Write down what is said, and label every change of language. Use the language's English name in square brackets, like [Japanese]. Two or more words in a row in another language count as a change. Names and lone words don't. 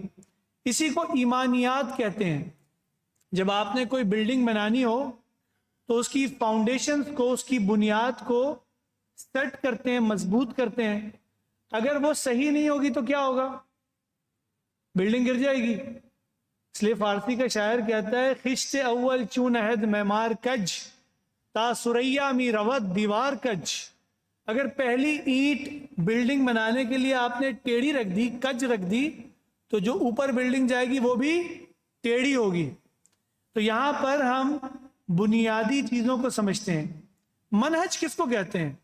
[Urdu] اسی کو ایمانیات کہتے ہیں۔ جب آپ نے کوئی بلڈنگ بنانی ہو تو اس کی فاؤنڈیشنز کو، اس کی بنیاد کو سیٹ کرتے ہیں، مضبوط کرتے ہیں۔ اگر وہ صحیح نہیں ہوگی تو کیا ہوگا؟ بلڈنگ گر جائے گی۔ اس لیے فارسی کا شاعر کہتا ہے [Persian] خشت اول چون عہد معمار کج، تا سریا می رود دیوار کج۔ [Urdu] اگر پہلی اینٹ بلڈنگ بنانے کے لیے آپ نے ٹیڑھی رکھ دی، کج رکھ دی، تو جو اوپر بلڈنگ جائے گی وہ بھی ٹیڑھی ہوگی۔ تو یہاں پر ہم بنیادی چیزوں کو سمجھتے ہیں۔ منہج کس کو کہتے ہیں؟